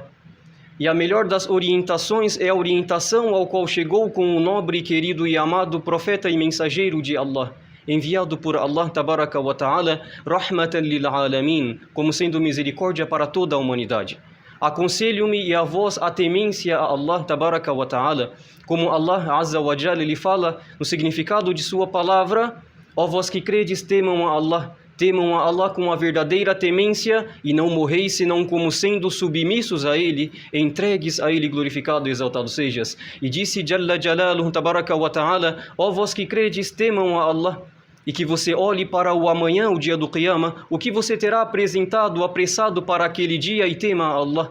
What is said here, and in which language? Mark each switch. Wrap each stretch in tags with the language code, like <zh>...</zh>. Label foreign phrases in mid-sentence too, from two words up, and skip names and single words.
<pt>E a melhor das orientações é a orientação ao qual chegou com o nobre, querido e amado profeta e mensageiro de Allah, enviado por Allah</pt> <ar>تبارك وتعالى, رحمة للعالمين,</ar> <pt>como sendo misericórdia para toda a humanidade. Aconselho-me e a vós a temência a Allah</pt> <ar>تبارك وتعالى,</ar> <pt>como Allah</pt> <ar>عز وجل</ar> <pt>lhe fala no significado de sua palavra: ó vós que credes, temam a Allah com a verdadeira temência e não morreis senão como sendo submissos a Ele, entregues a Ele, glorificado e exaltado sejas. E disse</pt> <ar>جل جلاله تبارك وتعالى:</ar> <pt>ó vós que credes, temam a Allah, e que você olhe para o amanhã, o dia do Qiyamah, o que você terá apresentado, apressado para aquele dia, e tema a Allah.</pt>